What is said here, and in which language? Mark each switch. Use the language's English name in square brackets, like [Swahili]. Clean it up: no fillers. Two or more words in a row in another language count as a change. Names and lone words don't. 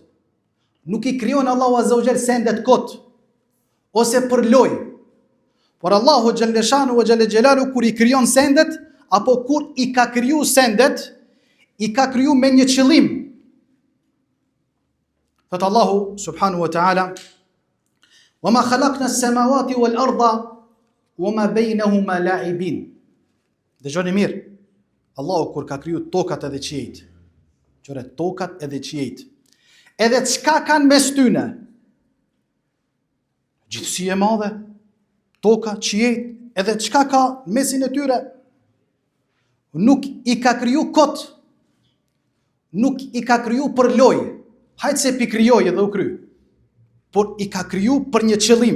[Albanian] Nuk i krijon Allahu [Arabic] عز وجل [Albanian] sendet kot ose për loj. Por Allahu [Arabic] جل شأنه وجل جلاله [Albanian] kur i krijon sendet apo kur i ka kriju sendet, i ka kriju me një qëllim. Thot Allahu [Arabic] سبحانه وتعالى, "وما خلقنا السماوات والأرض وما بينهما لاعبين." [Albanian] Dëgjoni mirë. Allahu kur ka kriju tokat edhe qiejt, tokat edhe qiejt, edhe çka kanë mes tyne, gjithësi e madhe, toka, qiejt, edhe çka ka mesin e tyre, nuk i ka kriju kot, nuk i ka kriju për loj, hajtë se pi krijoj edhe u kry, por i ka kriju për një qëllim.